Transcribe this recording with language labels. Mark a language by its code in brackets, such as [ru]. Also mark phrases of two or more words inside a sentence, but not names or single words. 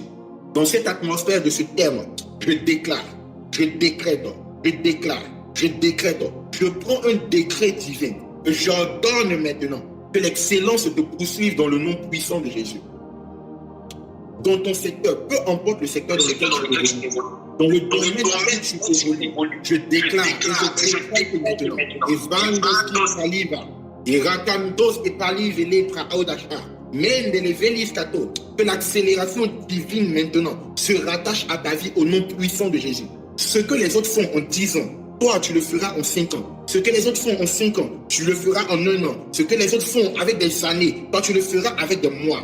[fr] Dans cette atmosphère de ce terme, je déclare, je décrète, je prends un décret divin. J'ordonne maintenant que l'excellence te poursuive dans le nom puissant de Jésus. Dans ton secteur, peu importe le secteur dans lequel tu évolues, dans le domaine dans lequel tu évolues, je déclare et je décrète maintenant. Et vandos saliva, et rakandos et palive et lepra audacha, mende les velis kato, que l'accélération divine maintenant se rattache à ta vie au nom puissant de Jésus. Ce que les autres font en 10 ans, toi tu le feras en 5 ans. Ce que les autres font en 5 ans, tu le feras en 1 an. Ce que les autres font avec des années, toi tu le feras avec des mois.